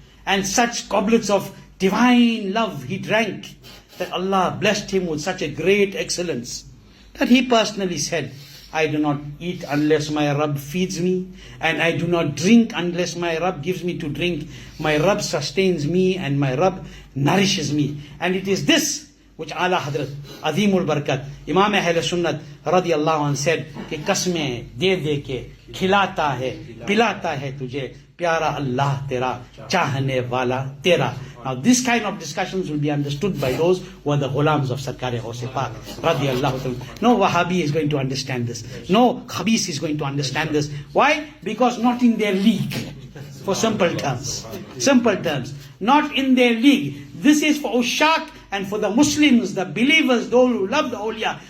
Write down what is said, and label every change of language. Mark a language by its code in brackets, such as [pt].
[en] And such goblets of divine love he drank, that Allah blessed him with such a great excellence, that he personally said, I do not eat unless my Rabb feeds me, and I do not drink unless my Rabb gives me to drink. My Rabb sustains me, and my Rabb nourishes me. And it is this which Ala Hadrat Azimul Barakat Imam Ahl Sunnat radiyallahu anh said, [hi] कि कसमें दे दे के खिलाता है पिलाता है तुझे प्यारा अल्लाह तेरा चाहने वाला तेरा. [en] Now this kind of discussions will be understood by those who are the ghulams of Sarkar-e Ghaus Pak radiyallahu ta'ala. No Wahhabi is going to understand this. No Khabis is going to understand this. Why? Because not in their league. For simple terms. Simple terms. Not in their league. This is for Ushaq and for the Muslims, the believers, those who love the awliya.